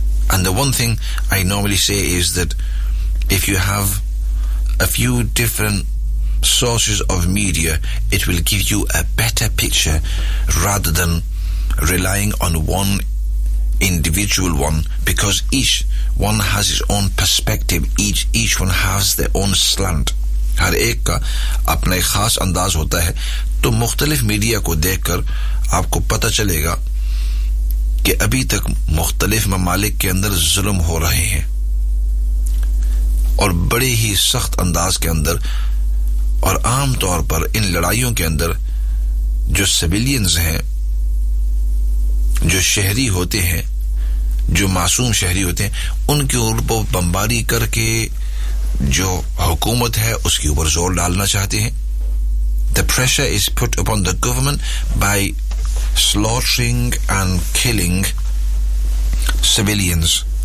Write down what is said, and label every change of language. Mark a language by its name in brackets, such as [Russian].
[English] And the one thing I normally say is that if you have a few different sources of media, it will give you a better picture rather than relying on one individual one, because each one has its own perspective, each one has their own slant. [Urdu] ہر ایک کا اپنا ایک خاص انداز ہوتا ہے. تو مختلف میڈیا کو دیکھ کر آپ کو پتہ چلے گا کہ ابھی تک مختلف ممالک کے اندر ظلم ہو رہے ہیں اور بڑے ہی سخت انداز کے اندر. اور عام طور پر ان لڑائیوں کے اندر جو سیویلینز ہیں, جو شہری ہوتے ہیں, جو معصوم شہری ہوتے ہیں, ان کے اوپر بمباری کر کے جو حکومت ہے اس کی اوپر زور ڈالنا چاہتے ہیں. [English] The pressure is put upon the government by slaughtering and killing civilians.